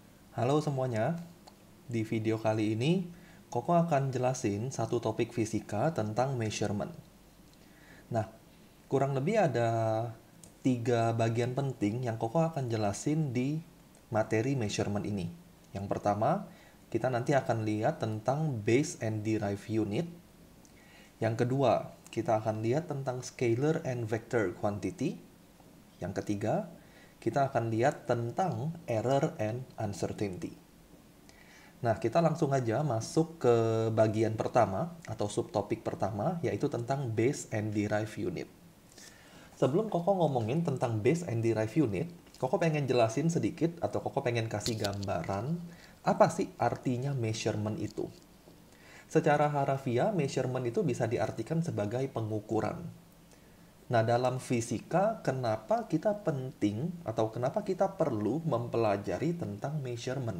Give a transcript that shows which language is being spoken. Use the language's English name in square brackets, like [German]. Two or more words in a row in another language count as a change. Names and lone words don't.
[Indonesian] Halo semuanya, di video kali ini Koko akan jelasin satu topik fisika tentang measurement. Nah, kurang lebih ada 3 bagian penting yang Koko akan jelasin di materi measurement ini. Yang pertama, kita nanti akan lihat tentang [English] base and derive unit. [Indonesian] Yang kedua, kita akan lihat tentang [English] scalar and vector quantity. [Indonesian] Yang ketiga, kita akan lihat tentang [English] error and uncertainty. [Indonesian] Nah, kita langsung aja masuk ke bagian pertama atau subtopik pertama, yaitu tentang [English] base and derive unit. [Indonesian] Sebelum Koko ngomongin tentang [English] base and derive unit, [Indonesian] Koko pengen jelasin sedikit atau Koko pengen kasih gambaran apa sih artinya measurement itu. Secara harafiah, measurement itu bisa diartikan sebagai pengukuran. Nah, dalam fisika, kenapa kita penting atau kenapa kita perlu mempelajari tentang measurement?